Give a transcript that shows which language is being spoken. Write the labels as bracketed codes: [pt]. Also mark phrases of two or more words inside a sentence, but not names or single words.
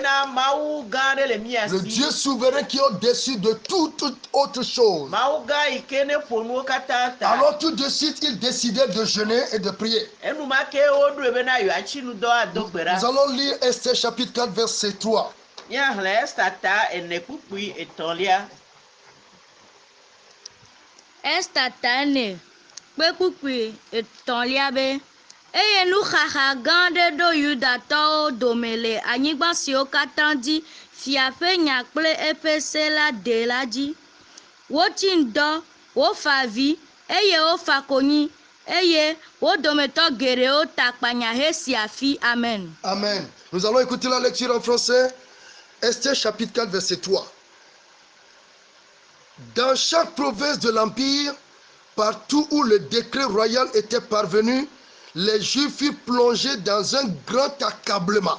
[fr] Le Dieu souverain qui est au-dessus de toute autre chose. Alors tout de suite, il décidait de jeûner et de prier. Nous allons lire Esther chapitre 4 verset 3. [ee] Estatane kpekpukpui etɔ̃lia be eye nuxaxa gã aɖe ɖo Yudatɔwo dome le anyigba siwo katã dzi fia ƒe nya kple eƒe se la de la dzi. Wotsi ŋdɔ, wofa avi eye wofa konyi eye wo dometɔ geɖewo ta akpanya hesi afi. Amen. Amen. [fr] Nous allons écouter la lecture en français. Esther chapitre 4 verset 3. Dans chaque province de l'Empire, partout où le décret royal était parvenu, les Juifs furent plongés dans un grand accablement.